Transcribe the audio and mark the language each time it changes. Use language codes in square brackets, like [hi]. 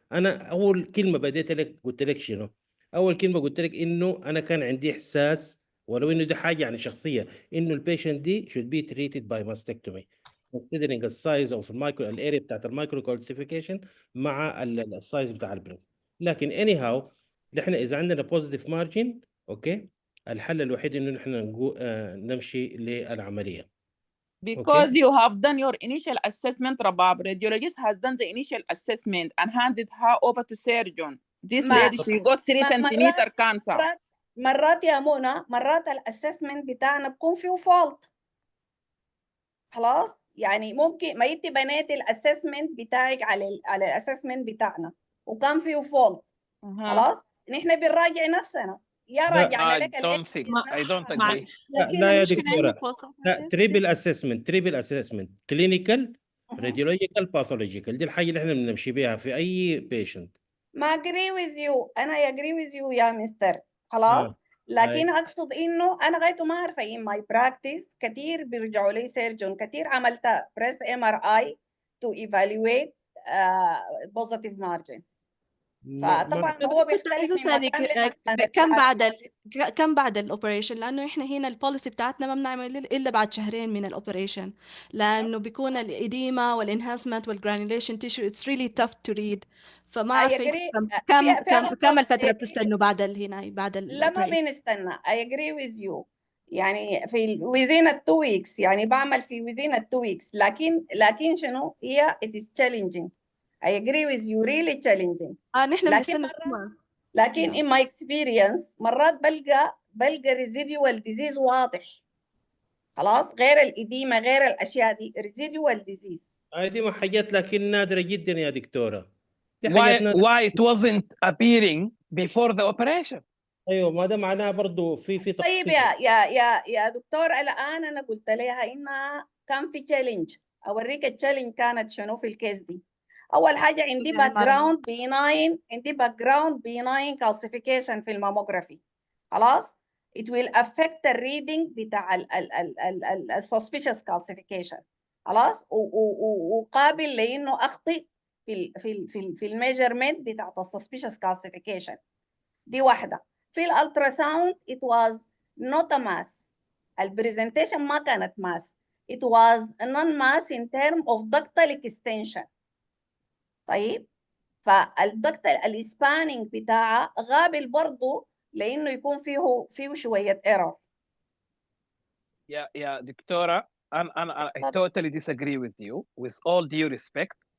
[ar] انا اول كلمه بديت لك قلت لك شنو؟ اول كلمه قلت لك انه انا كان عندي احساس، ولو انه دي حاجه يعني شخصيه، انه البيشنت دي [en] should be treated by mastectomy considering the size of [ar] المايكرو الاريا بتاعت المايكرو كالسيفيكيشن مع السايز بتاع البرين. لكن اني هاو نحن اذا عندنا بوزيتيف مارجن اوكي، الحل الوحيد انه نحن نمشي للعمليه. [en] Because you have done your initial assessment, Rabab, radiologist has done the initial assessment and handed her over to surgeon. This lady, she got 3 centimeter cancer. [ar] مرات يا منى، مرات الاسسمنت بتاعنا بكون فيه فولت. خلاص، يعني ممكن ما انت بنيتي الاسسمنت بتاعك على الاسسمنت بتاعنا وكان فيه فولت. خلاص، نحن بنراجع نفسنا. يا راجعنا لك [en] I don't agree. [ar] لا يا دكتورة، لا، تريبل اسسمنت كلينيكال راديولوجيكال باثولوجيكال، دي الحاجة اللي احنا بنمشي بيها في اي بيشنت. [en] ما agree with you، [ar] انا [en] agree with you يا mister. [ar] خلاص. لكن اقصد انه انا غايته ما عارفه [en] in my practice [ar] كثير بيرجعوا لي سيرجون، كثير عملت بريس MRI [en] to evaluate positive margin. [ar] فطبعا هو بيختلف من مكان لمكان. كم بعد الاوبريشن؟ لانه احنا هنا البوليسي بتاعتنا ما بنعمل الا بعد شهرين من الاوبريشن، لانه بيكون الاديما والانهانسمنت والجرانيوليشن تيشو [en] It's really tough to read. [ar] فما عارفه كم الفتره بتستنوا بعد هنا بعد لما بنستنى. [en] I agree with you، يعني في within 2 weeks، يعني بعمل في within 2 weeks، [ar] لكن شنو هي [en] it is challenging. I agree with you really challenging. [ar] نحن بنستنى لكن [en] in my experience [ar] مرات بلقى [en] residual disease [ar] واضح. خلاص، غير الإديمة غير الأشياء دي [en] residual disease. [ar] دي ما حاجات لكن نادرة جدا يا دكتورة. دي حاجات نادرة. [en] Why it wasn't appearing before the operation؟ [ar] ايوه، ما ده معناه برضه في تقصير. طيب يا دكتور، الآن أنا قلت لها إنها كان في تشالنج. أوريك التشالنج كانت شنو في الكيس دي. أول حاجة عندي باك جراوند بيناين calcification في الماموجرافي. [en] خلاص، it will affect the reading [ar] بتاع ال [en] suspicious calcification. [ar] خلاص، وقابل لإنه أخطئ في الميجرمنت بتاع suspicious calcification. دي واحدة. في الالتراساوند [en] it was not a mass. [ar] البرزنتيشن ما كانت mass. [en] it was a non-mass in term of ductal extension. [ar] طيب، فالدكتال الاسبانينج بتاعها غابل برضو لانه يكون فيه شويه ايرور. يا دكتورة، [en] I totally disagree with you with all due respect.